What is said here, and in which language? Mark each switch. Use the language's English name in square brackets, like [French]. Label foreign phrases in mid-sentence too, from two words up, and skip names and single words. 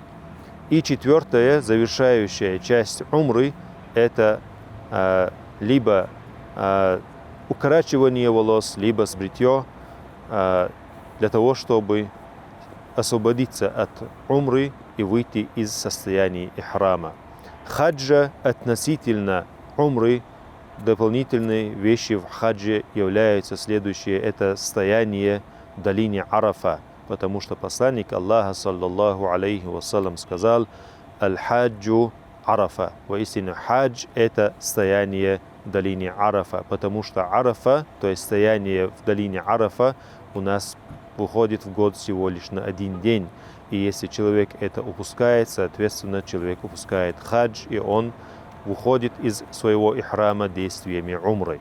[Russian] И четвертая, завершающая часть умры – это либо укорачивание волос, либо сбритье, для того, чтобы освободиться от умры и выйти из состояния ихрама. Хаджа относительно умры, дополнительные вещи в хаджи являются следующие. Это стояние в долине Арафа, потому что посланник Аллаха, [Arabic] صلى الله عليه وسلم, [Russian] сказал: [Arabic] «الحج عرفة». [Russian] Воистину, хадж – это стояние в долине Арафа, потому что Арафа, то есть стояние в долине Арафа, у нас выходит в год всего лишь на 1 день. И если человек это упускает, соответственно, человек упускает хадж, и он выходит из своего ихрама действиями умры.